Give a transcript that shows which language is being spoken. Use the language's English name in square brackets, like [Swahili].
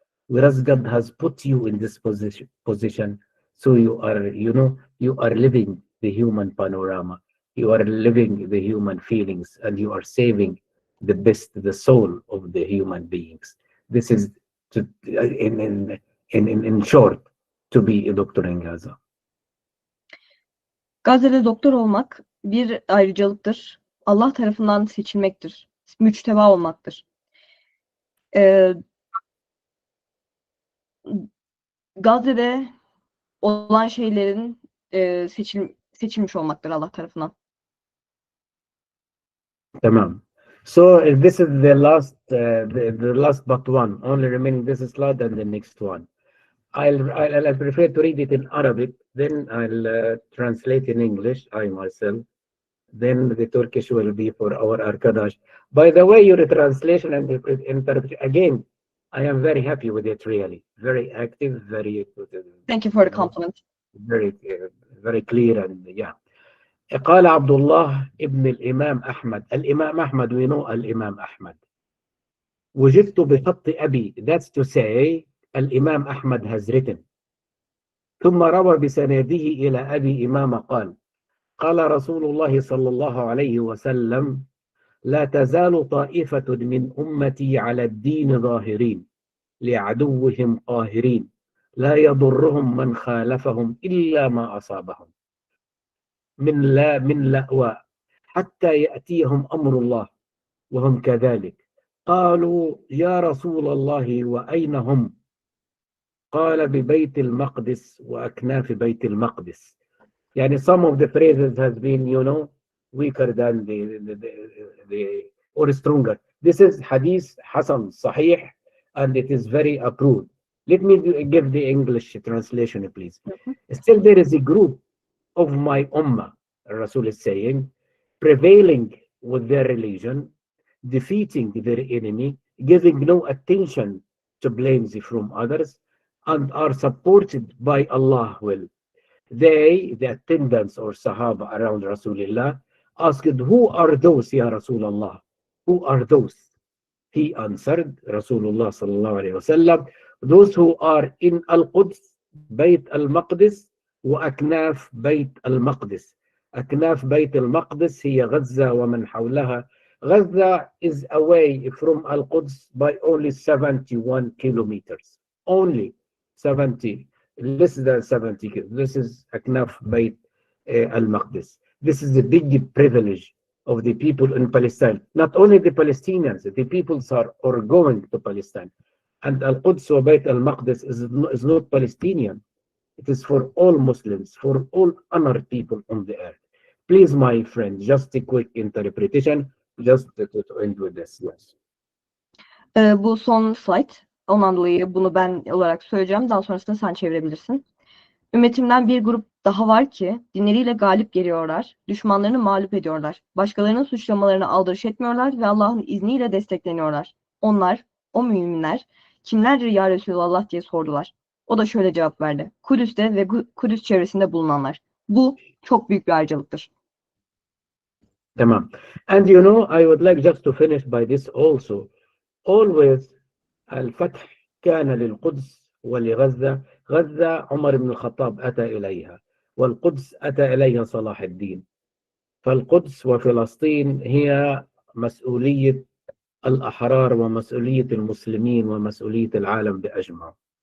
[English] Whereas God has put you in this position, so you are, you know, you are living the human panorama. You are living the human feelings, and you are saving the best, the soul of the human beings. This is, in short, to be a doctor in Gaza. [Turkish] Gazze'de doktor olmak bir ayrıcalıktır. Allah tarafından seçilmektir. Müçteba olmaktır. Gazze'de olan şeylerin seçilmiş olmaktır Allah tarafından. Tamam. [English] So this is the last, the last but one. Only remaining this slide and the next one. I'll prefer to read it in Arabic, then I'll translate in English, I myself. Then the Turkish will be for our Arkadash. By the way, your translation and interpretation, again, I am very happy with it, really. Very active, very... Thank you for the compliment. Very clear and yeah. [Arabic] قال عبد الله ابن الإمام أحمد. الإمام أحمد, [English] we know [Arabic] الإمام أحمد. وجدت بخط أبي, [English] that's to say, [Arabic] الإمام أحمد [English] has written. [Arabic] ثم روى بسنده إلى أبي إمام قال قال رسول الله صلى الله عليه وسلم لا تزال طائفة من أمتي على الدين ظاهرين لعدوهم قاهرين لا يضرهم من خالفهم إلا ما أصابهم من لأواء حتى يأتيهم أمر الله وهم كذلك قالوا يا رسول الله وأين هم قال ببيت المقدس وأكناف بيت المقدس. [English] يعني some of the phrases has been, you know, weaker than the or stronger. This is hadith Hasan Sahih and it is very approved. Let me give the English translation, please. Still there is a group of my ummah, Rasul is saying, prevailing with their religion, defeating their enemy, giving no attention to blames from others, and are supported by Allah will. They, the attendants or Sahaba around Rasulullah, asked, who are those, Ya Rasulullah? Who are those? He answered, Rasulullah sallallahu alayhi wa sallam, those who are in Al-Quds, Bayt al-Maqdis, [Arabic] وأكناف بيت المقدس. أكناف بيت المقدس هي غزة ومن حولها. غزة [English] is away from [Arabic] القدس [English] by only 71 kilometers. Only 70, less than 70 kilometers. This is [Arabic] أكناف بيت المقدس. [English] This is a big privilege of the people in Palestine. Not only the Palestinians, the peoples are going to Palestine. And Al-Quds wa Bayt al-Maqdis is not Palestinian. It is for all Muslims, for all honored people on the earth. Please, my friend, just a quick interpretation, just to end with this. Yes. [Turkish] Bu son slide. Ondan dolayı bunu ben olarak söyleyeceğim. Daha sonrasında sen çevirebilirsin. Ümmetimden bir grup daha var ki dinleriyle galip geliyorlar, düşmanlarını mağlup ediyorlar, başkalarının suçlamalarına aldırış etmiyorlar ve Allah'ın izniyle destekleniyorlar. Onlar, o müminler, kimlerdir ya Resulallah diye sordular. O da şöyle cevap verdi. Kudüs'te ve Kudüs çevresinde bulunanlar. Bu çok büyük bir ayrıcalıktır. Tamam. [English] And you know, I would like just to finish by this also. Always [Arabic] الفتح كان للقدس ولغزة. غزة عمر بن الخطاب أتى إليها، والقدس أتى إليها صلاح الدين. فالقدس وفلسطين هي مسؤولية الأحرار ومسؤولية المسلمين ومسؤولية العالم بأجمعه.